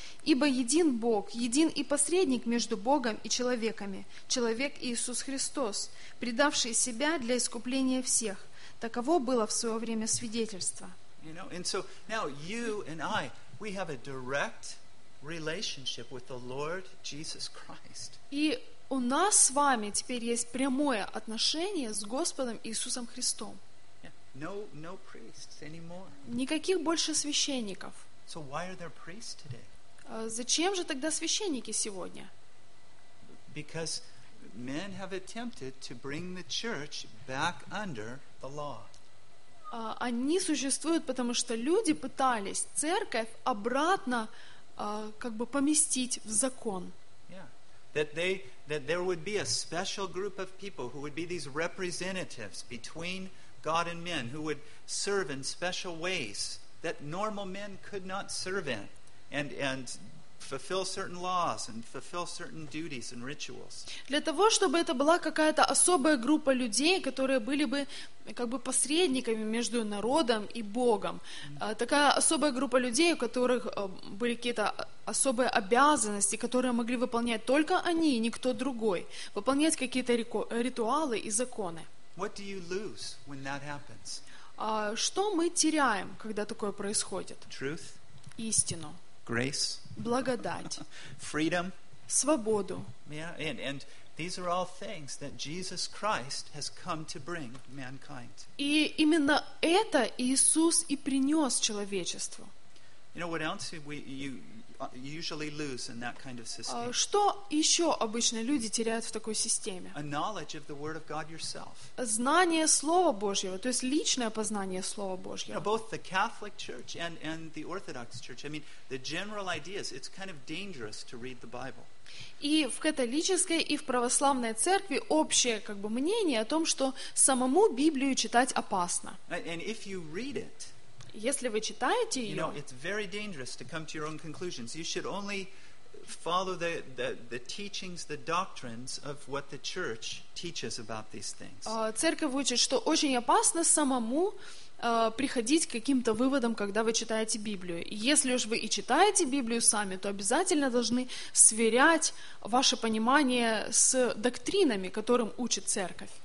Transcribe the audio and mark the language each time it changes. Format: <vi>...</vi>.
<ru>«Ибо един Бог, един и посредник между Богом и человеками, человек Иисус Христос, предавший Себя для искупления всех. Таково было в свое время свидетельство».</ru> <en>You know, and so now you and I, we have a direct relationship with the Lord Jesus Christ.</en> <ru>И у нас с вами теперь есть прямое отношение с Господом Иисусом Христом.</ru> <en>No priests anymore.</en> <ru>Никаких больше священников.</ru> <en>So why are there priests today?</en> <ru>Зачем же тогда священники сегодня?</ru> <en>Because men have attempted to bring the church back under the law.</en> <ru>Они существуют, потому что люди пытались церковь обратно как бы поместить в закон.</ru> <en>Yeah. That there would be a special group of people who would be these representatives between God and men, who would serve in special ways that normal men could not serve in, and fulfill certain laws and fulfill certain duties and rituals.</en> <ru>Для того, чтобы это была какая-то особая группа людей, которые были бы как бы посредниками между народом и Богом. Такая особая группа людей, у которых были какие-то особые обязанности, которые могли выполнять только они и никто другой, выполнять какие-то ритуалы и законы.</ru> <en>What do you lose when that happens?</en> <ru>Что мы теряем, когда такое происходит?</ru> <en>Truth.</en> <ru>Истину.</ru> <en>Grace.</en> <ru>Благодать.</ru> <en>Freedom.</en> <ru>Свободу.</ru> <en>Yeah, and these are all things that Jesus Christ has come to bring mankind.</en> <ru>И именно это Иисус и принес человечеству.</ru> <en>You know what else you usually lose in that kind of system?</en> <ru>Что еще обычно люди теряют в такой системе?</ru> <en>A knowledge of the Word of God yourself.</en> <ru>Знание Слова Божьего, то есть личное познание Слова Божьего.</ru> <en>You know, both the Catholic Church and the Orthodox Church. I mean, the general ideas. It's kind of dangerous to read the Bible.</en> <ru>И в католической, и в православной церкви общее как бы мнение о том, что самому Библию читать опасно.</ru> <en>And if you read it,</en> <ru>если вы читаете ее,</ru> <en>you know, it's very dangerous to come to your own conclusions. You should only follow the teachings, the doctrines of what the church teaches about these things.</en> <ru>Церковь учит, что очень опасно самому приходить к каким-то выводам, когда вы читаете Библию. Если уж вы и читаете Библию сами, то обязательно должны сверять ваше понимание с доктринами, которым учит церковь.</ru>